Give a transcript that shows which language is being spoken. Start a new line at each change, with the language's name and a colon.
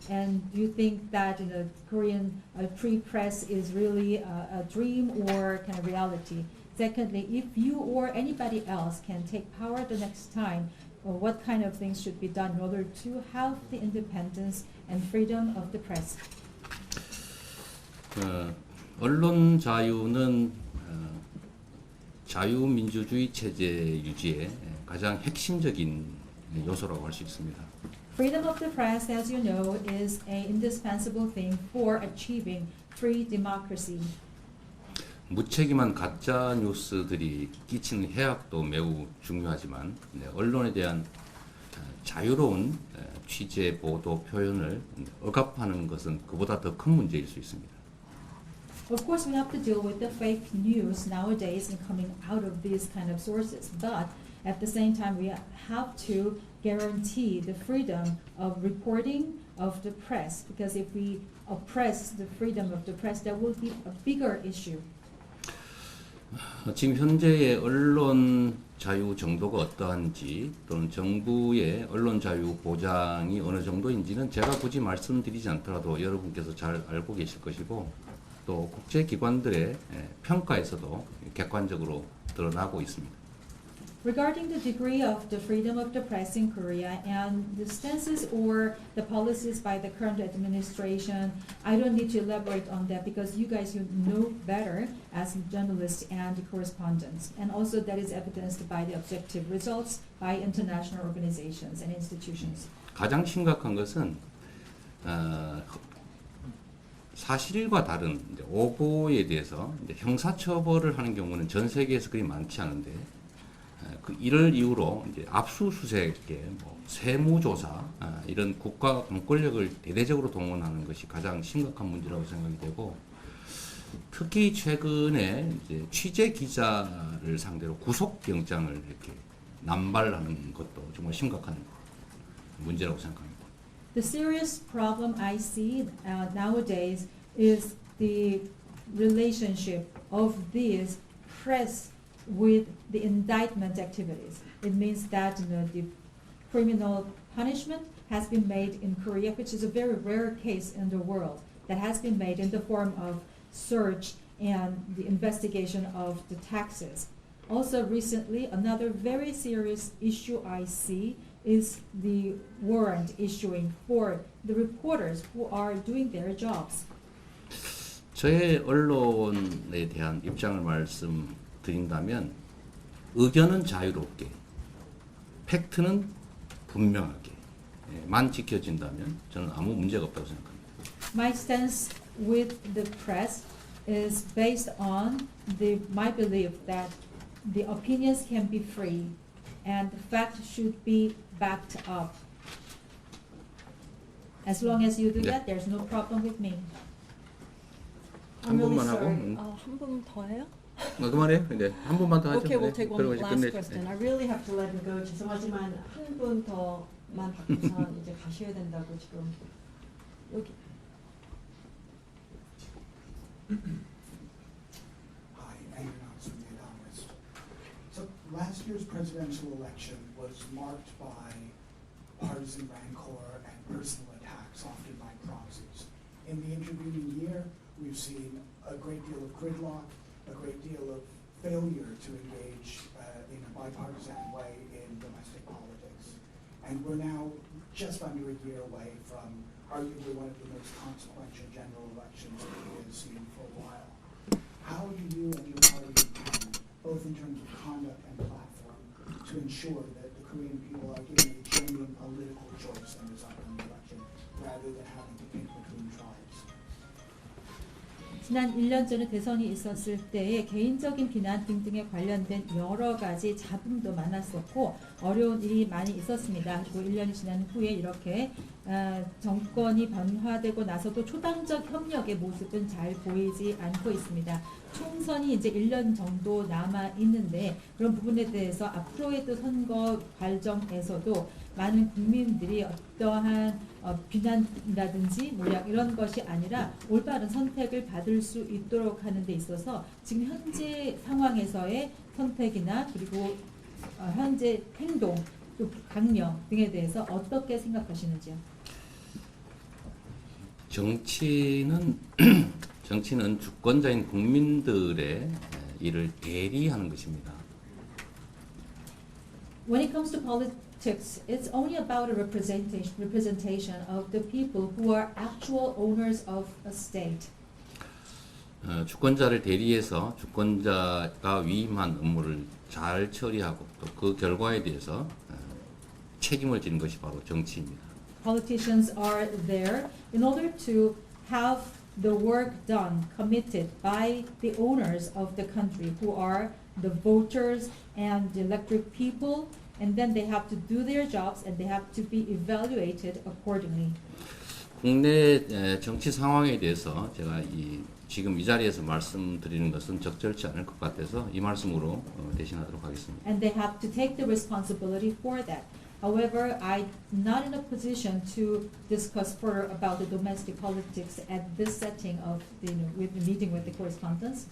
English: And do you think that Korean free press is really a dream or kind of reality? Secondly, if you or anybody else can take power the next time, what kind of things should be done in order to have the independence and freedom of the press?
Korean: 언론 자유는 자유민주주의 체제 유지에 가장 핵심적인 요소라고 할 수 있습니다.
English: Freedom of the press, as you know, is an indispensable thing for achieving free democracy.
Korean: 무책임한 가짜 뉴스들이 끼치는 해악도 매우 중요하지만 언론에 대한 자유로운 취재, 보도, 표현을 억압하는 것은 그보다 더 큰 문제일 수 있습니다.
English: Of course, we have to deal with the fake news nowadays and coming out of these kind of sources, but at the same time, we have to guarantee the freedom of reporting of the press, because if we oppress the freedom of the press, that will be a bigger issue.
Korean: 지금 현재의 언론 자유 정도가 어떠한지 또는 정부의 언론 자유 보장이 어느 정도인지는 제가 굳이 말씀드리지 않더라도 여러분께서 잘 알고 계실 것이고 또 국제기관들의 평가에서도 객관적으로 드러나고 있습니다.
English: Regarding the degree of the freedom of the press in Korea and the stances or the policies by the current administration, I don't need to elaborate on that because you guys you know better as journalists and correspondents. And also that is evidenced by the objective results by international organizations and institutions.
Korean: 가장 심각한 것은 사실과 다른 오보에 대해서 형사처벌을 하는 경우는 전 세계에서 그리 많지 않은데 이를 이유로 이제 압수수색에 세무조사 이런 국가 공권력을 대대적으로 동원하는 것이 가장 심각한 문제라고 생각이 되고 특히 최근에 이제 취재 기자를 상대로 구속영장을 이렇게 남발하는 것도 정말 심각한 문제라고 생각합니다.
English: The serious problem I see nowadays is the relationship of these press with the indictment activities. It means that the criminal punishment has been made in Korea, which is a very rare case in the world, that has been made in the form of search and the investigation of the taxes. Also recently, another very serious issue I see is the warrant issuing for the reporters who are doing their jobs.
Korean: 저의 언론에 대한 입장을 말씀드린다면 의견은 자유롭게, 팩트는 분명하게만 지켜진다면 저는 아무 문제가 없다고 생각합니다.
English: My stance with the press is based on my belief that the opinions can be free and the fact should be backed up. As long as you do that, there's no problem with me.
Korean: 한 분만 하고. 한 분 더 해요? 그만해요. 이제 한 분만 더 하죠.
English: Okay, we'll take one
Korean: 그리고 이제
English: last
Korean: 끝내죠.
English: question. I really have to let him go.
Korean: 죄송하지만 한 분 더만 받고선 이제 가셔야 된다고 지금 여기.
English: Hi, Andrew Knox from The Economist. So last year's presidential election was marked by partisan rancor and personal attacks, often by proxies. In the intervening year, we've seen a great deal of gridlock, a great deal of failure to engage in a bipartisan way in domestic politics. And we're now just under a year away from arguably one of the most consequential general elections that we have seen for a while. How do you and your party intend, both in terms of conduct and platform, to ensure that the Korean people are given a genuine political choice in this upcoming election, rather than having to pick between tribes?
Korean: 지난 1년 전에 대선이 있었을 때의 개인적인 비난 등등에 관련된 여러 가지 잡음도 많았었고 어려운 일이 많이 있었습니다. 그리고 1년이 지난 후에 이렇게 정권이 변화되고 나서도 초당적 협력의 모습은 잘 보이지 않고 있습니다. 총선이 이제 1년 정도 남아 있는데 그런 부분에 대해서 앞으로의 또 선거 과정에서도 많은 국민들이 어떠한 비난이라든지 이런 것이 아니라 올바른 선택을 받을 수 있도록 하는 데 있어서 지금 현재 상황에서의 선택이나 그리고 현재 행동, 또 강령 등에 대해서 어떻게 생각하시는지요? 정치는 주권자인 국민들의 일을 대리하는 것입니다.
English: When it comes to politics, it's only about a representation of the people who are actual owners of a state.
Korean: 주권자를 대리해서 주권자가 위임한 업무를 잘 처리하고 또 그 결과에 대해서 책임을 지는 것이 바로 정치입니다.
English: Politicians are there in order to have the work done, committed by the owners of the country, who are the voters and the elected people, and then they have to do their jobs and they have to be evaluated accordingly.
Korean: 국내 정치 상황에 대해서 제가 지금 이 자리에서 말씀드리는 것은 적절치 않을 것 같아서 이 말씀으로 대신하도록 하겠습니다.
English: And they have to take the responsibility for that. However, I'm not in a position to discuss further about the domestic politics at this setting of with the meeting with the correspondents.